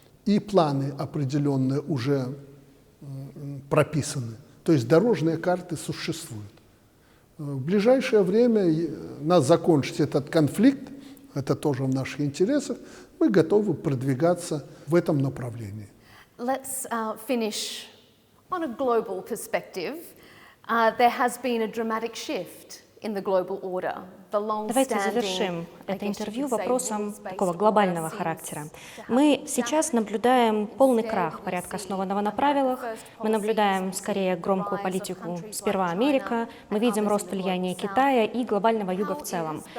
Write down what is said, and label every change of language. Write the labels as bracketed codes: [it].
[ru] И планы определенные уже прописаны. То есть дорожные карты существуют. В ближайшее время нас закончить этот конфликт, это тоже в наших интересах, мы готовы продвигаться в этом направлении. [en] Let's finish on a global perspective. There has been a dramatic shift in the global order. [ru] Давайте завершим это интервью вопросом такого глобального характера. Мы сейчас наблюдаем полный крах порядка, основанного на правилах. Мы наблюдаем скорее громкую политику «сперва Америка», мы видим рост влияния Китая и глобального юга в целом.